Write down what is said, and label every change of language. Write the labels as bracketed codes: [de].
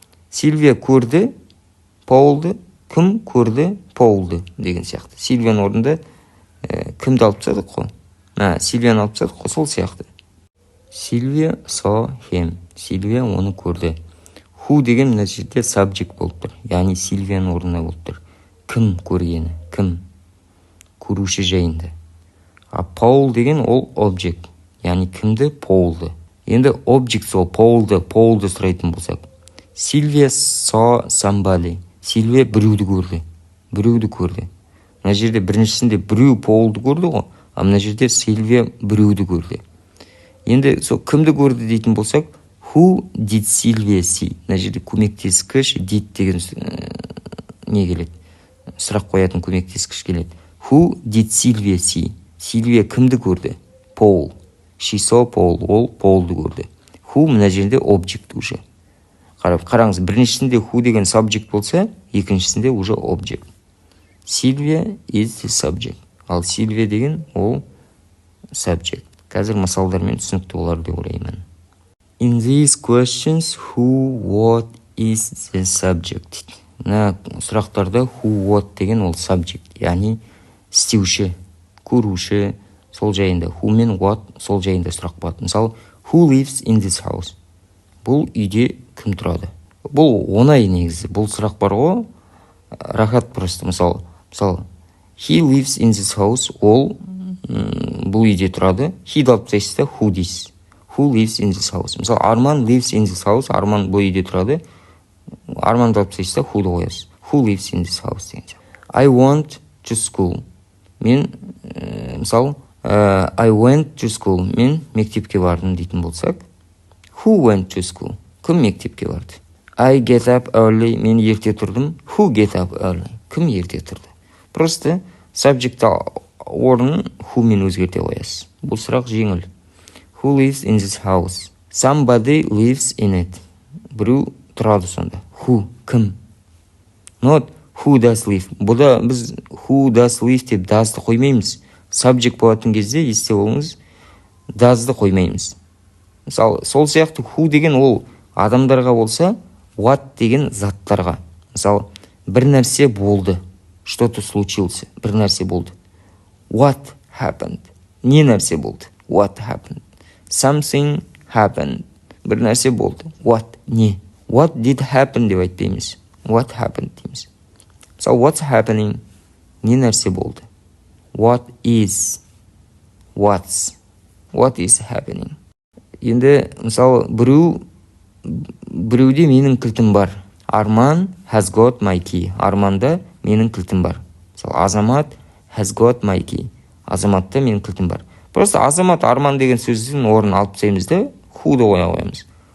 [kk] Сильвия көрді Paulды, кім көрді Paulды деген сияқты. Сильвияның орнында кімді алып тастадық қой? Сильвияны алып тастадық қой, сол сияқты. [en] Сильвия saw him. [kk] Сильвия оны көрді. Who деген мына жерде subject болып тұр. Яғни Сильвияның орнына болып тұр. Кім көргені? Кім? Көруші жайында. А Paul деген ол object. Яғни кімді? Paulды. Енді object сол Paulды сұрайтын болсақ. [en] Сильвия saw somebody. [kk] Сильвия біреуді көрді. Мына жерде біріншісінде біреу Paulды көрді ғой. А мына жерде Сильвия біреуді көрді. Енді сол кімді көрді дейтін болсақ, [en] who did Sylvia see? [kk] Мына жерде көмектескіш did деген не келеді? Сұрақ қоятын көмектескіш келеді. [en] Who did Sylvia see? [kk] Сильвия кімді көрді? [en] Paul. She saw Paul. [kk] Ол Paulды көрді. Who мына жерде object уже. Қараңыз, біріншісінде who деген subject болса, екіншісінде уже object. [en] Sylvia is the subject. [kk] Ал Сильвия деген ол subject. Қазір мысалдармен түсінікті болар деп ойлаймын. [en] In these questions, who, what is the subject? [kk] Мына сұрақтарда who, what деген ол subject, яғни істеуші, көруші, сол жайында. Who мен what сол жайында сұрақ болады. [en] Мысалы, who lives in this house? [kk] Бұл үйде кім тұрады? Бұл оңай негізі. Бұл сұрақ бар ғой, рахат просто. [en] Мысалы, he lives in this house. [kk] Ол бұл үйде тұрады. He алып тастайсыз да who дейсіз. [en] Who lives in this house? Мысалы, Арман lives in this house. [kk] Арман бұл үйде тұрады. Арманды алып тастайсыз да who'ды қоясыз. [en] Who lives in this house деген. I went to school. [kk] Мен, мысалы, [en] I went to school. [kk] Мен мектепке бардым дейтін болсақ, [en] who went to school? [kk] Кім мектепке барды? [en] I get up early. [kk] Мен ерте тұрдым. [en] Who get up early? [kk] Кім ерте тұрды? Просто subject орнын who мен өзгерте қоясыз. Бұл сұрақ жеңіл. [en] Who lives in this house? Somebody lives in it. [kk] Біреу тұрады сонда. Who? Кім? [en] Not who does live. [kk] Бұда біз [en] who does live [kk] деп does'ды қоймаймыз. Subject болатын кезде есте болыңыз, does'ды қоймаймыз. Мысалы, сол сияқты who деген ол адамдарға болса, what деген заттарға. Мысалы, бір нәрсе болды. [ru] Что-то случилось. [kk] Бір нәрсе болды. [en] What happened? [kk] Не нәрсе болды? [en] What happened? Something [kk] happened. Бір нәрсе болды. What? Не? [en] What did happen [kk] деп айтпаймыз. [en] What happened [kk] дейміз. [en] Мысалы, what's happening? [kk] Не нәрсе болды? [en] What is? What's? What is happening? [kk] Енді, мысалы, біреуде менің кілтім бар. [en] Арман has got my key. [kk] Арманда менің кілтім бар. [en] Мысалы, Азамат has got my key. [kk] Азаматта менің кілтім бар. Просто Азамат, Арман деген сөздің орнын алып тастаймыз да, who'ды қоя қоямыз.